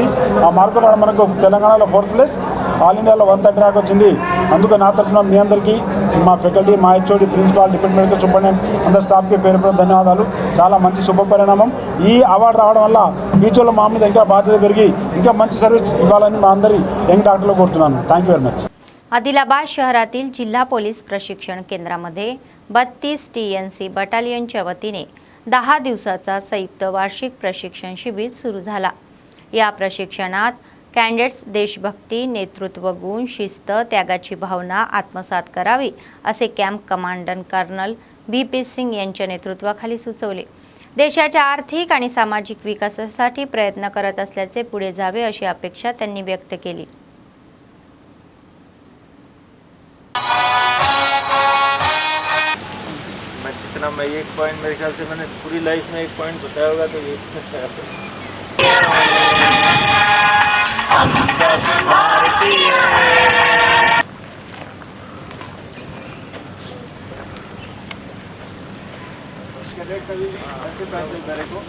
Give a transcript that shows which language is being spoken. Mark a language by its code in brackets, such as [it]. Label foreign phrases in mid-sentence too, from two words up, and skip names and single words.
[te] ఆ మార్కులు మనకు తెలంగాణలో [en] 4th place, all Indiaలో [te] 130 ర్యాంక్ వచ్చింది. అందుకు నా తరఫున మీ అందరికీ, మా ఫ్యాకల్టీ, మా హెచ్ఓడి, ప్రిన్సిపాల్, [en] deputy medical superintendent [te] అందరి స్టాఫ్కి పేరు ధన్యవాదాలు. చాలా మంచి శుభ పరిణామం. ఈ అవార్డు రావడం వల్ల ఫ్యూచర్లో మా మీద ఇంకా బాధ్యత పెరిగి ఇంకా మంచి సర్వీస్ ఇవ్వాలని మా అందరి [en] young doctorలు [te] కోరుతున్నాను. [en] thank you very much. [mr] आदिलाबाद शहरातील जिल्हा पोलीस प्रशिक्षण केंद्रामध्ये 32 TNC बटालियनच्या वतीने 10 दिवसाचा संयुक्त वार्षिक प्रशिक्षण शिबिर सुरू झाला. या प्रशिक्षणात कॅडेट्स देशभक्ती, नेतृत्व गुण, शिस्त, त्यागाची भावना आत्मसात करावी असे [en] camp commandant colonel [mr] BP सिंग यांच्या नेतृत्वाखाली सुचवले. देशाच्या आर्थिक आणि सामाजिक विकासासाठी प्रयत्न करत असल्याचे पुढे जावे अशी अपेक्षा त्यांनी व्यक्त केली. [hi] जितना मैं एक पॉइंट मेरे ख्याल से मैंने पूरी लाइफ में एक पॉइंट बताया होगा तो ये अच्छा है.